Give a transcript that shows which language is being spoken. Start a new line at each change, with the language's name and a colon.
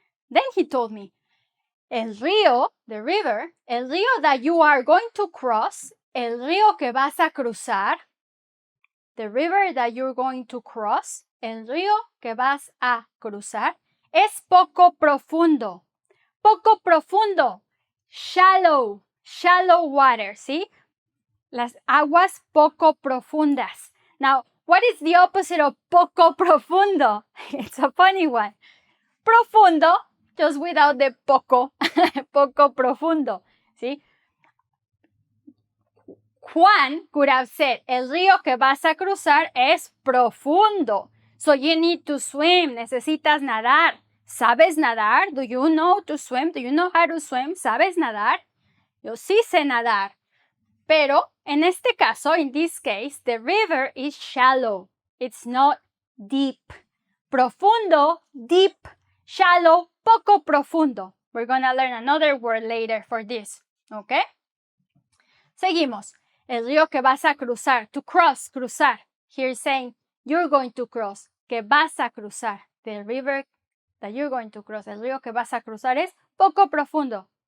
English: Then he told me,
Spanish: el río,
English: the river, el río that you are going to cross,
Spanish: el río que vas a cruzar,
English: the river that you're going to cross,
Spanish: el río que vas a cruzar, es poco profundo. Poco profundo.
English: Shallow. Shallow water,
Spanish: ¿sí? Las aguas poco profundas.
English: Now, what is the opposite of
Spanish: poco profundo?
English: It's a funny one. Profundo, just without the poco.
Spanish: Poco profundo, ¿sí? Juan
English: could have said,
Spanish: el río que vas a cruzar es profundo.
English: So you need to swim.
Spanish: Necesitas nadar. ¿Sabes nadar?
English: Do you know to swim? Do you know how to swim?
Spanish: ¿Sabes nadar? Yo sí sé nadar. Pero en este caso,
English: in this case, the river is shallow. It's not deep. Profundo, deep, shallow,
Spanish: poco profundo.
English: We're going to learn another word later for this.
Spanish: ¿Ok? Seguimos. El río que vas a cruzar.
English: To cross, cruzar. Here saying, you're going to cross.
Spanish: Que vas a cruzar.
English: The river that you're going to cross.
Spanish: El río que vas a cruzar es poco profundo.